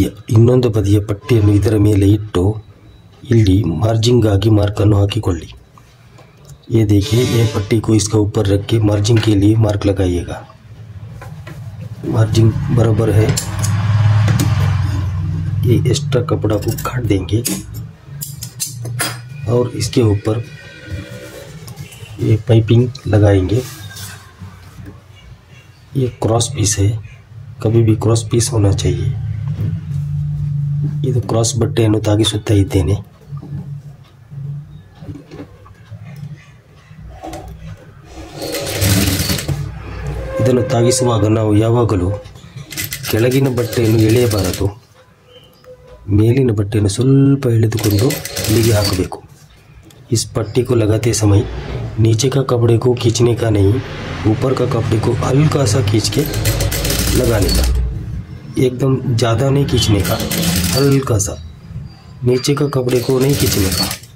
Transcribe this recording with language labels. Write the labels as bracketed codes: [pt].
[kn] ಇನ್ನೊಂದು ಬದಿಯ ಪಟ್ಟಿಯನ್ನು ಇದರ ಮೇಲೆ ಇಟ್ಟು ಇಲ್ಲಿ [hi] मार्जिंग आगे [kn] मार्कನ್ನು ಹಾಕಿಕೊಳ್ಳಿ। [hi] ये देखिए, ये पट्टी को इसका ऊपर रख के मार्जिंग के लिए मार्क लगाइएगा। मार्जिंग बराबर है, ये एक्स्ट्रा कपड़ा को काट देंगे और इसके ऊपर ये पाइपिंग लगाएंगे। ये क्रॉस पीस है, कभी भी क्रॉस पीस होना चाहिए। [kn] ಇದು ಕ್ರಾಸ್ ಬಟ್ಟೆಯನ್ನು ತಾಗಿಸುತ್ತಾ ಇದ್ದೇನೆ। ಇದನ್ನು ತಾಗಿಸುವಾಗ ನಾವು ಯಾವಾಗಲೂ ಕೆಳಗಿನ ಬಟ್ಟೆಯನ್ನು ಎಳೆಯಬಾರದು, ಮೇಲಿನ ಬಟ್ಟೆಯನ್ನು ಸ್ವಲ್ಪ ಎಳೆದುಕೊಂಡು ಇಲ್ಲಿಗೆ ಹಾಕಬೇಕು। [hi] इस पट्टी को लगाते समय नीचे का कपड़े को खींचने का नहीं, ऊपर का कपड़े को हल्का सा खींच के लगाने का, एकदम ज़्यादा नहीं खींचने का, हल्का सा नीचे का कपड़े को नहीं खींचने का।